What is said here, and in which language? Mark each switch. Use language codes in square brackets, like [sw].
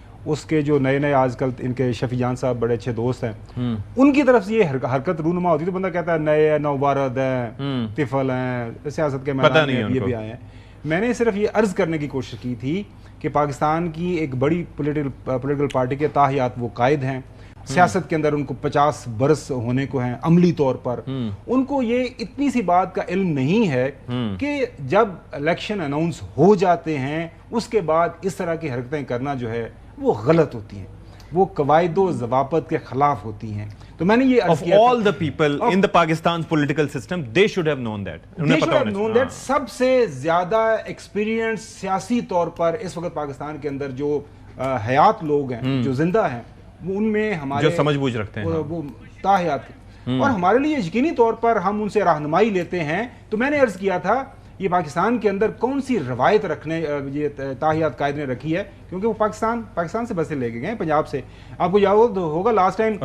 [ur] اس کے جو نئے آج کل ان کے شفیع جان صاحب بڑے اچھے دوست ہیں، ان کی طرف سے یہ حرکت رونما ہوتی تو بندہ کہتا ہے نئے ہیں، نوبارد ہیں، طفل ہیں، سیاست کے میدان میں یہ بھی آئے ہیں۔ میں نے صرف یہ عرض کرنے کی کوشش کی تھی کہ پاکستان کی ایک بڑی پولیٹیکل پارٹی کے تاحیات وہ قائد ہیں، سیاست کے اندر ان کو 50 برس ہونے کو ہیں عملی طور پر، ان کو یہ اتنی سی بات کا علم نہیں ہے کہ جب الیکشن اناؤنس ہو جاتے ہیں اس کے بعد اس طرح کی حرکتیں کرنا جو ہے وہ غلط ہوتی ہیں، وہ قواعد و ضوابط کے خلاف ہوتی ہیں۔ تو میں نے یہ [en] of all the people in the Pakistan's political system, they should have known that. They should have known that. [ur] سب سے زیادہ ایکسپیرینس سیاسی طور پر اس وقت پاکستان کے اندر جو حیات لوگ ہیں، جو زندہ ہیں، ان میں ہمارے جو سمجھ بوجھ رکھتے ہیں، وہ تاحیات، اور ہمارے لیے یقینی طور پر ہم ان سے رہنمائی لیتے ہیں۔ تو میں نے عرض کیا تھا یہ پاکستان کے اندر کون سی روایت رکھنے یہ تاحیات قائد نے رکھی ہے، کیونکہ وہ پاکستان سے بسیں لے کے گئے پنجاب سے۔ آپ کو یاد ہوگا لاسٹ ٹائم،